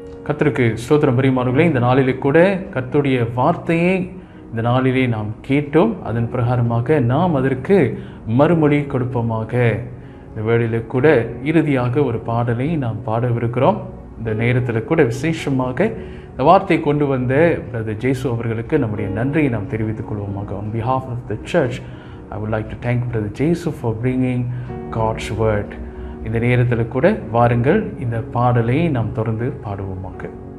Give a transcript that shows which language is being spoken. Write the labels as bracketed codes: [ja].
[ta] கர்த்தருக்கு ஸ்தோத்திரம் பிரியமானவர்களே. இந்த நாளிலே கூட கர்த்தருடைய வார்த்தையை இந்த நாளிலே நாம் கேட்டோம். அதன் பிரகாரமாக நாம் அதற்கு மறுமொழி கொடுப்போமாக. இந்த வேளையில கூட இறுதியாக ஒரு பாடலை நாம் பாடவிருக்கிறோம். இந்த நேரத்தில் கூட விசேஷமாக இந்த வார்த்தை கொண்டு வந்த பிரதர் ஜேசு அவர்களுக்கு நம்முடைய நன்றியை நாம் தெரிவித்துக் கொள்வோமாக. [en] On behalf of the church, I would like to thank Brother Jesus for bringing God's word. [ta] இந்த நேரத்தில் கூட வாருங்கள், இந்த பாடலை நாம் தொடர்ந்து பாடுவோமாக.